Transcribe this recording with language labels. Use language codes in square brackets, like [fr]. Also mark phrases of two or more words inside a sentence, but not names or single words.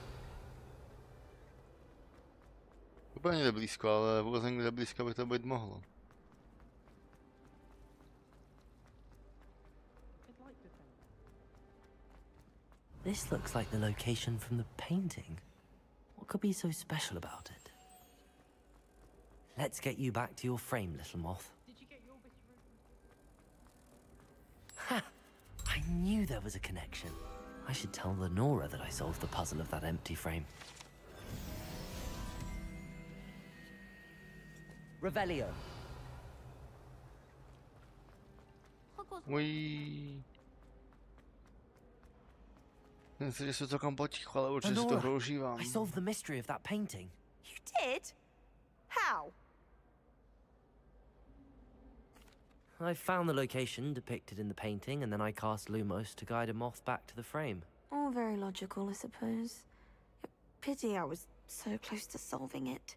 [cs] Úplně někde blízko, ale vůbec někde blízko by to být mohlo. [en] This looks like the location from the painting. What could be so special about it? Let's get you back to your frame, little moth. Ha! I knew there was a connection. I should tell Lenora that I solved the puzzle of that empty frame. Revelio. Ují. [cs] Myslím si, že se to kam potichu, ale určitě si to používám. [en] I solved the mystery of that painting. You did? How? I found the location depicted in the painting, and then I cast Lumos to guide a moth back to the frame. All very logical, I suppose. Pity I was so close to solving it.